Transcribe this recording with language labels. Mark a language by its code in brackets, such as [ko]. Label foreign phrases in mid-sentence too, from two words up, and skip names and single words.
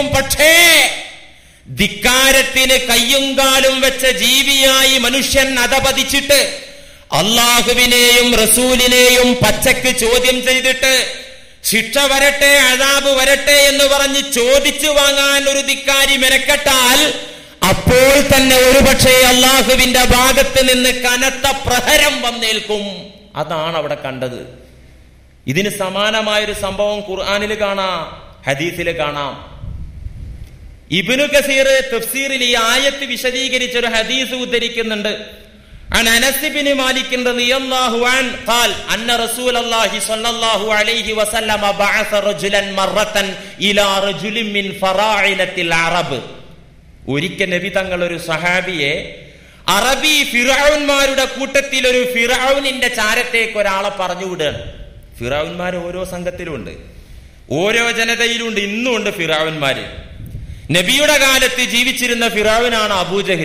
[ml] പക്ഷേ ധിക്കാരത്തിന് കയ്യും കാലും വെച്ച ജീവിയായി മനുഷ്യൻ അധപതിച്ചിട്ട് അള്ളാഹുവിനെയും റസൂലിനെയും പച്ചക്ക് ചോദ്യം ചെയ്തിട്ട് ശിക്ഷ വരട്ടെ, അദാബ് വരട്ടെ എന്ന് പറഞ്ഞ് ചോദിച്ചു വാങ്ങാൻ ഒരു ധിക്കാരി മെനക്കെട്ടാൽ അപ്പോൾ തന്നെ ഒരുപക്ഷെ അള്ളാഹുവിന്റെ ഭാഗത്ത് നിന്ന് കനത്ത പ്രഹരം വന്നേൽക്കും. അതാണ് അവിടെ കണ്ടത്. ഇതിന് സമാനമായൊരു സംഭവം ഖുർആനിൽ കാണാം, ഹദീസിൽ കാണാം. ഇബ്നു കസീർ തഫ്സീറിൽ ഈ ആയത്ത് വിശദീകരിച്ച ഒരു ഹദീസ് ഉദ്ധരിക്കുന്നുണ്ട്. [ar] عن أنس بن مالك رضي الله عنه قال أن رسول الله صلى الله عليه وسلم بعث رجلا مرة إلى رجل من فراعنة العرب. [ml] ഒരിക്കൽ നബി തങ്ങൾ ഒരു സഹാബിയെ അറബി ഫിറഔന്മാരുടെ കൂട്ടത്തിൽ ഒരു ഫിറഔനിന്റെ ചാരത്തേക്ക് ഒരാളെ പറഞ്ഞു വിടുകയാണ്. ഫിറഔന്മാർ ഓരോ സംഘത്തിലുണ്ട്, ഓരോ ജനതയിലുണ്ട്. ഇന്നും ഉണ്ട് ഫിറഔന്മാര്. നബിയുടെ കാലത്ത് ജീവിച്ചിരുന്ന ഫിറഔനാണ് അബൂജഹല്.